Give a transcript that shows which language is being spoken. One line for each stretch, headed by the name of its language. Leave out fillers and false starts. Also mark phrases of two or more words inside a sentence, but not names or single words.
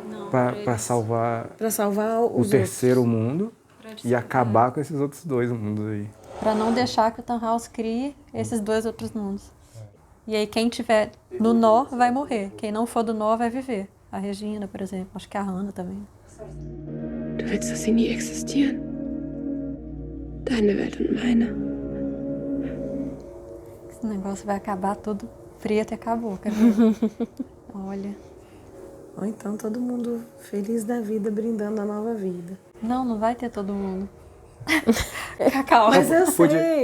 Portuguese: Pra salvar Pra salvar o os terceiro mundo e acabar com esses outros 2 mundos aí. Pra não deixar que o Tannhaus crie esses 2 outros mundos. E aí quem tiver no nó vai morrer. Quem não for do nó vai viver. A Regina, por exemplo. Acho que a Hannah também.
German: Du willst, dass sie nie existieren? Deine Welt und meine.
Portuguese: Esse negócio vai acabar tudo preto e acabou. Quer ver? Olha. Ou então todo mundo feliz da vida, brindando a nova vida. Não vai ter todo mundo. Calma. Mas eu sei.